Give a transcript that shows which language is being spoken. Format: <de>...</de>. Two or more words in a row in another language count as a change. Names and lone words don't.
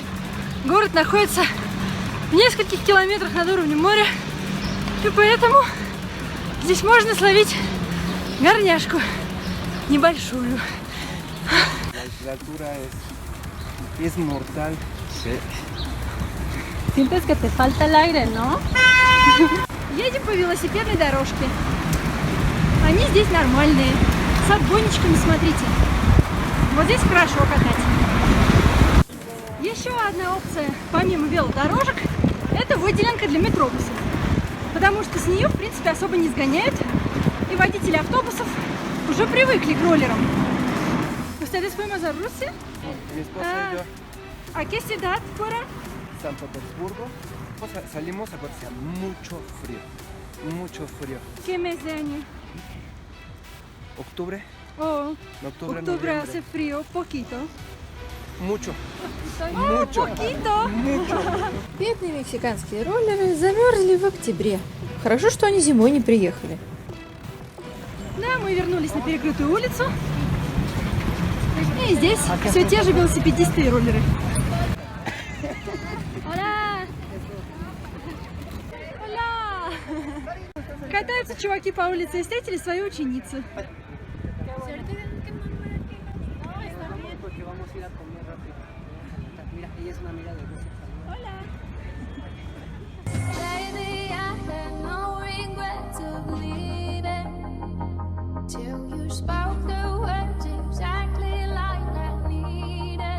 <ru>Город находится в нескольких километрах над уровнем моря, и поэтому здесь можно словить горняшку небольшую.</ru> <es>Es mortal. Sí. Sientes que te falta el aire, ¿no?</es> <ru>Едем по велосипедной дорожке. Они здесь нормальные, с отбойничками, смотрите. Вот здесь хорошо катать. Еще одна опция, помимо велодорожек, это выделенка для метробусов. Потому что с нее, в принципе, особо не сгоняют. И водители автобусов уже привыкли к роллерам.</ru> <es>¿Ustedes fuimos a Rusia? Mi esposa y yo. ¿A qué ciudad fueron? San Petersburgo. O sea, salimos a ver si hace mucho frío. Mucho frío. ¿Qué mes de año? ¿Octubre? Oh, Octubre, octubre noviembre. hace frío, poquito. Mucho. Mucho. Poquito. Mucho.</es> <ru>Бедные мексиканские роллеры замерзли в октябре. Хорошо, что они зимой не приехали. Да, мы вернулись на перекрытую улицу. И здесь все те же велосипедисты и роллеры.</ru> <es>Hola.</es> <ru>Уля! Катаются чуваки по улице и встретили свою ученицу.</ru> <en>Lately I had no regrets of leaving till you spoke the words exactly like I needed.</en>